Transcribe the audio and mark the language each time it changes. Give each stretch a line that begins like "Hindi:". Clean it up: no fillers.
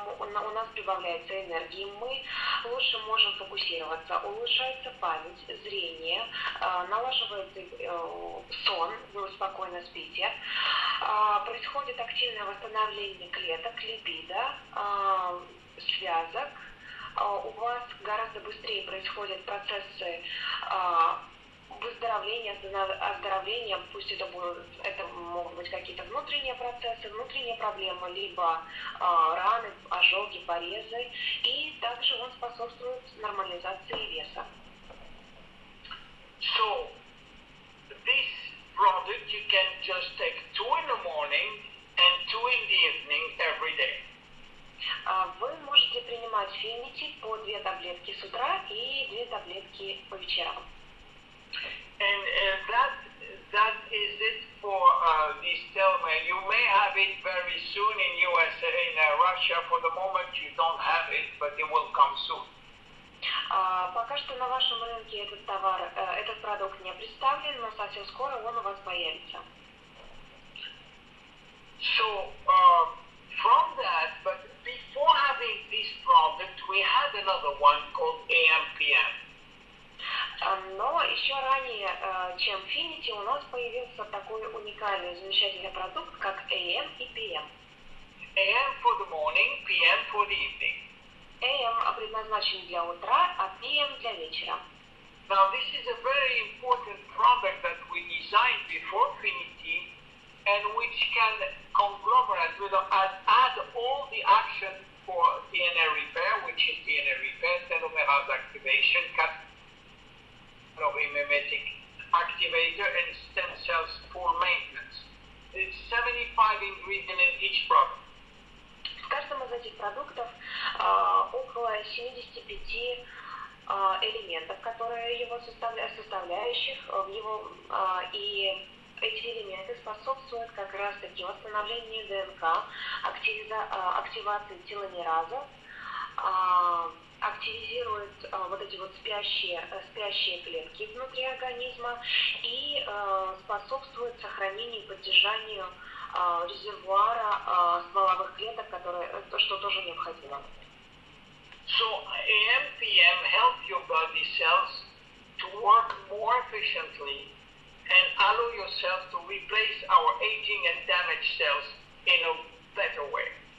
Russian: У нас прибавляется энергии, мы лучше можем фокусироваться, улучшается память, зрение, налаживается сон, вы спокойно спите, происходит активное восстановление клеток, липида, связок, у вас гораздо быстрее происходят процессы выздоровления, оздоровления, пусть это могут быть какие-то внутренние процессы, внутренние проблемы, либо раны, ожоги, порезы, и также он способствует нормализации веса.
English: So, this product you can just take 2 in the morning and 2 in the evening every day.
Russian: Вы можете принимать Affinity по 2 таблетки с утра и 2 таблетки по вечерам.
English: And that is it for this telomere. You may have it very soon in USA, in Russia. For the moment you don't have it, but it will come soon.
Russian: Пока что на вашем рынке этот продукт не представлен, но совсем скоро он у вас появится.
English: So from that, but before having this product, we had another one called AMPM.
Russian: Но еще ранее, чем Affinity, у нас появился такой уникальный, замечательный продукт, как AM и PM.
English: AM for the morning, PM for the evening.
Russian: AM предназначен для утра, а PM для вечера.
English: Now this is a very important product that we designed before Affinity, and which can conglomerate add all the action for DNA repair, which is DNA repair, telomerase activation, mimetic activator, and stem cells for maintenance. It's 75 ingredients in each product.
Russian: В каждом из этих продуктов около 75 элементов, которые его составляющих в него, и эти элементы способствуют как раз-таки восстановлению ДНК, активации теломераза, активизирует вот эти вот спящие клетки внутри организма и способствует сохранению и поддержанию резервуара стволовых клеток, что тоже необходимо.
English: So AMPM help your body cells to work more efficiently and allow yourself to replace our aging and damaged cells in a better way.